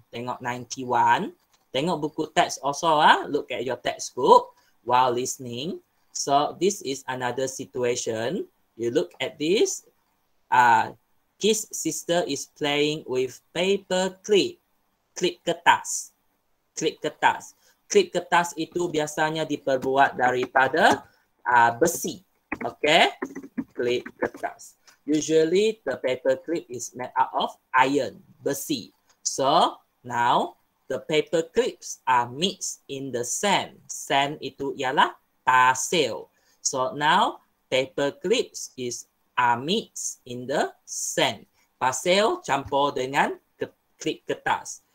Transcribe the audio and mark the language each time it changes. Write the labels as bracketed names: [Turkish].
[English] Tengok 91. Tengok buku teks also. Look at your textbook while listening. So this is another situation. You look at this. His sister is playing with paper clip. [Malay] Klip kertas. Klip kertas itu biasanya diperbuat daripada besi. Okay? Klip kertas. [English] Usually the paper clip is made out of iron, besi. So now the paper clips are mixed in the sand. Sand itu ialah pasir. So now paper clips are mixed in the sand. [Malay] Pasir campur dengan klip kertas.